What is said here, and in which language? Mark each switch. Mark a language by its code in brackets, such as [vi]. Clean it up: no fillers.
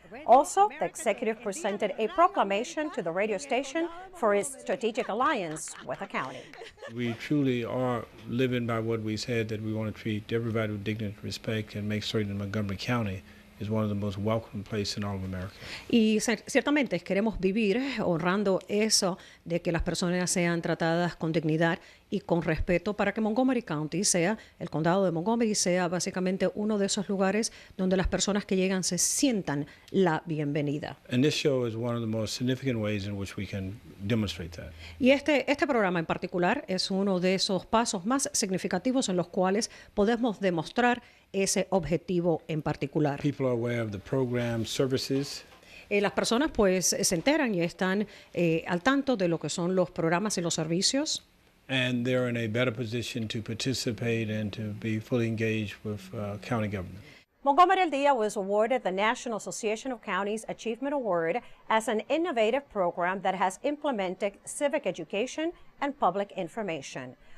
[en] Also, the executive presented a proclamation to the radio station for its strategic alliance with the county. We truly are living by what we said, that we want to treat everybody with dignity and respect and make certain that Montgomery County is one of the most welcome places in all of America. [es] Y ciertamente queremos vivir honrando eso de que las personas sean tratadas con dignidad y con respeto para que Montgomery County sea, el condado de Montgomery sea básicamente uno de esos lugares donde las personas que llegan se sientan la bienvenida. [en] And this show is one of the most significant ways in which we can demonstrate that. [es] Y este programa en particular es uno de esos pasos más significativos en los cuales podemos demostrar ese objetivo en particular. [en] People are aware of the program, services. [es] Las personas pues se enteran y están al tanto de lo que son los programas y los servicios. [en] And they're in a better position to participate and to be fully engaged with county government. Montgomery Al Dia was awarded the National Association of Counties Achievement Award as an innovative program that has implemented civic education and public information.